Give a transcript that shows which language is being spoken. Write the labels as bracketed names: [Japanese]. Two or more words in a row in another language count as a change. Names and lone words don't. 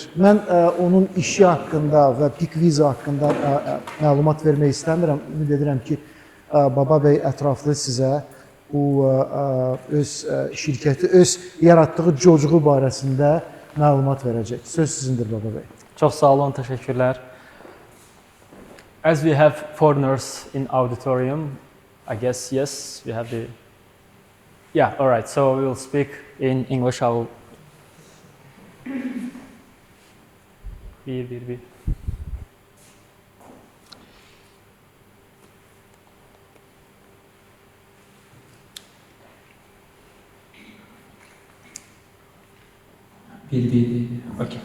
[Azerbaijani] Mən onun işi haqqında və Pickvisa haqqında məlumat vermək istəmirəm. Ümid edirəm ki, Baba bəy ətraflı sizə bu öz şirkəti, öz yaratdığı cocuğu barəsində məlumat verəcək. Söz sizindir, Baba bəy. Çox sağ olun, təşəkkürlər. [English] As we have foreigners in auditorium, I guess, yes, we have the... Yeah, all right, so we will speak in English. I will... Bir. Okay.